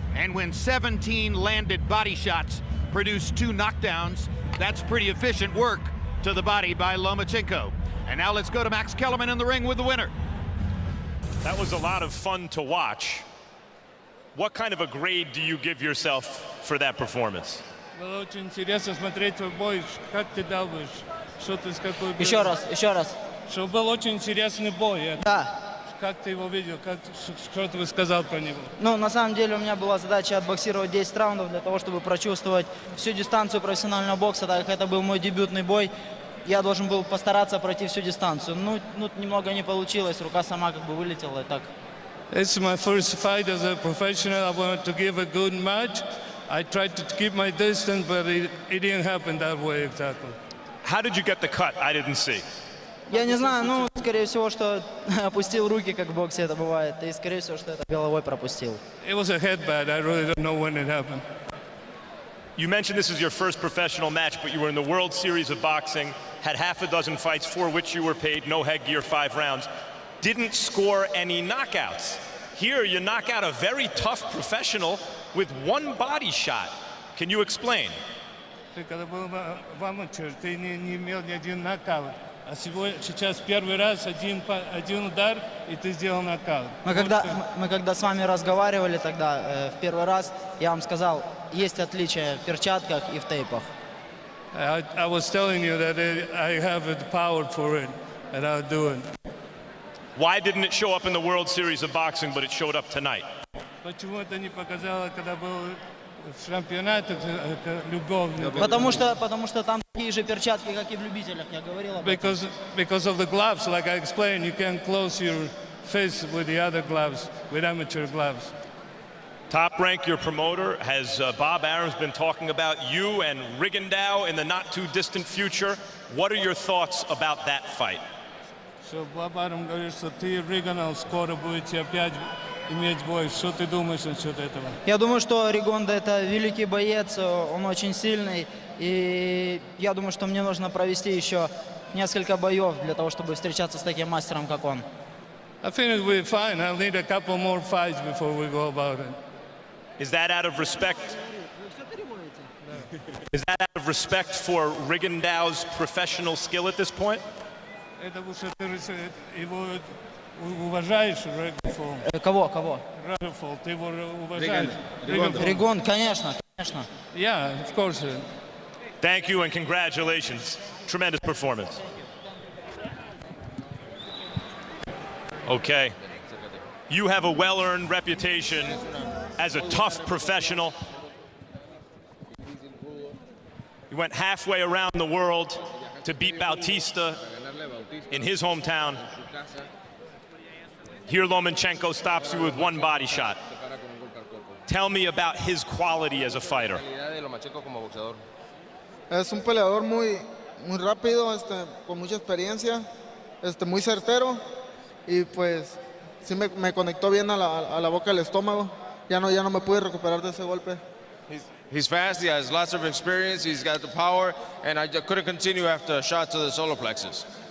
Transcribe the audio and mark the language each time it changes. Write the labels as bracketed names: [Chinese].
[English] And when 17 landed body shots produce 2 knockdowns, that's pretty efficient work to the body by Lomachenko. And now let's go to Max Kellerman in the ring with the winner. That was a lot of fun to watch. What kind of a grade do you give yourself for that performance? [Russian] Было очень интересно смотреть твой бой. Как ты дал бы? Что ты с какой... Еще раз. Что был очень интересный бой. Да. Как ты его видел? Что ты сказал про него? Ну, на самом деле у меня была задача отбоксировать 10 раундов для того, чтобы прочувствовать всю дистанцию профессионального бокса, так как это был мой дебютный бой. Я должен был постараться пройти всю дистанцию. Ну, немного не получилось, рука сама как бы вылетела и так. [English] It's my first fight as a professional. I wanted to give a good match. I tried to keep my distance, but it didn't happen that way exactly. How did you get the cut? I didn't see. [Russian] Я не знаю, ну, скорее всего, что опустил руки, как в боксе это бывает, и, скорее всего, что это головой пропустил. [English] It was a headbutt. I really don't know when it happened. You mentioned this is your first professional match, but you were in the World Series of Boxing, had half a dozen fights for which you were paid, no headgear, 5 rounds. Didn't score any knockouts. Here, you knock out a very tough professional with 1 body shot. Can you explain? [Russian] Ты когда был в аматер, ты не имел ни один нокаут. А сейчас первый раз один удар, и ты сделал нокаут. Мы когда с вами разговаривали тогда, в первый раз, я вам сказал, есть отличия в перчатках и в тейпах. [English] I was telling you that I have the power for it, and I'll do it. Why didn't it show up in the World Series of Boxing, but it showed up tonight? [Russian] Почему это не показало, когда был в чемпионатах любовный? Потому что там такие же перчатки, как и в любителях, я говорил об этом. [English] Because of the gloves, like I explained, you can't close your fist with the other gloves, with amateur gloves. Top Rank, your promoter, has Bob Arum's been talking about you and Rigondeaux in the not-too-distant future. What are your thoughts about that fight? [Russian] Что Боб Арум говорит, что ты и Ригондеaux скоро будете опять иметь бой. Что ты думаешь насчет этого? Я думаю, что Ригондо это великий боец, он очень сильный, и я думаю, что мне нужно провести еще несколько боев для того, чтобы встречаться с таким мастером, как он. [English] I think it will be fine. I'll need a couple more fights before we go about it. Is that out of respect? Is that out of respect for Rigondeaux's professional skill at this point? [Russian] Это что ты его уважаешь, Ригондеaux? Кого? Ригондеaux, ты его уважаешь? Ригон, конечно. [English] Yeah, of course. Thank you and congratulations. Tremendous performance. Okay. You have a well-earned reputation as a tough professional. You went halfway around the world to beat Bautista in his hometown. Here Lomachenko stops you with 1 body shot. Tell me about his quality as a fighter. [Spanish] Es un peleador muy rápido, con mucha experiencia, muy certero, y pues sí me conectó bien a la boca del estómago. Ya no me pude recuperar de ese golpe. [English] He's fast, he has lots of experience, he's got the power, and I couldn't continue after a shot to the solar plexus.